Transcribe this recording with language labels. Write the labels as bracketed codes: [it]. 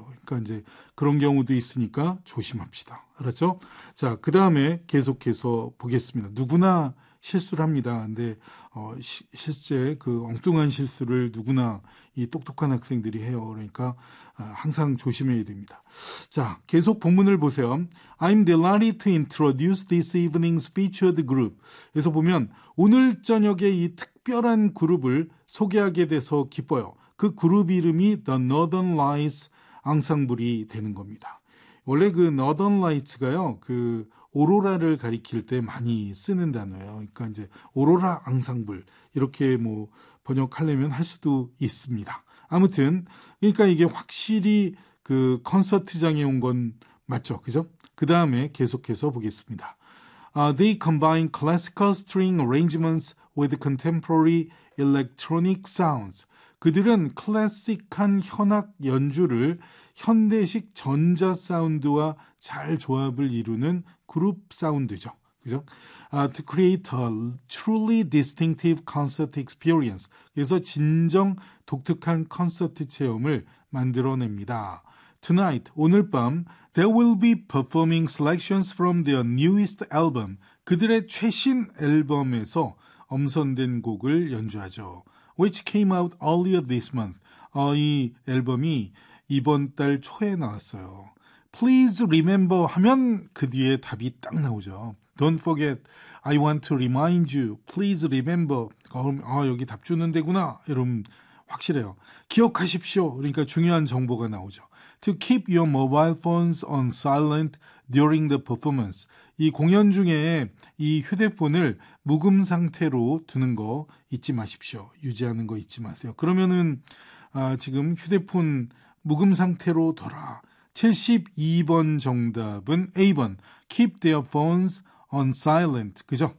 [ko] 그러니까 이제 그런 경우도 있으니까 조심합시다. 알았죠? 자, 그 다음에 계속해서 보겠습니다. 누구나 실수를 합니다. 근데 실제 그 엉뚱한 실수를 누구나 이 똑똑한 학생들이 해요. 그러니까 항상 조심해야 됩니다. 자, 계속 본문을 보세요. [en] I'm delighted to introduce this evening's featured group. [ko] 그래서 보면 오늘 저녁에 이 특별한 그룹을 소개하게 돼서 기뻐요. 그 그룹 이름이 The Northern Lights 앙상블이 되는 겁니다. 원래 그 Northern Lights가요, 그 오로라를 가리킬 때 많이 쓰는 단어예요. 그러니까 이제 오로라 앙상블 이렇게 뭐 번역하려면 할 수도 있습니다. 아무튼 그러니까 이게 확실히 그 콘서트장에 온 건 맞죠, 그죠? 그 다음에 계속해서 보겠습니다. [en] They combine classical string arrangements with contemporary electronic sounds. [ko] 그들은 클래식한 현악 연주를 현대식 전자 사운드와 잘 조합을 이루는 그룹 사운드죠. 그죠? [en] To create a truly distinctive concert experience. [ko] 그래서 진정 독특한 콘서트 체험을 만들어냅니다. [en] Tonight, [ko] 오늘 밤, [en] they will be performing selections from their newest album. [ko] 그들의 최신 앨범에서 엄선된 곡을 연주하죠. [en] Which came out earlier this month. [ko] 이 앨범이 이번 달 초에 나왔어요. [en] Please remember [ko] 하면 그 뒤에 답이 딱 나오죠. [en] Don't forget. I want to remind you. Please remember. [ko] 그럼 여기 답 주는 데구나. 이러면 확실해요. 기억하십시오. 그러니까 중요한 정보가 나오죠. [en] To keep your mobile phones on silent during the performance. [ko] 이 공연 중에 이 휴대폰을 무음 상태로 두는 거 잊지 마십시오. 유지하는 거 잊지 마세요. 그러면은 지금 휴대폰 무음 상태로 둬라. 72번 정답은 A번. [en] Keep their phones on silent. [ko] 그죠?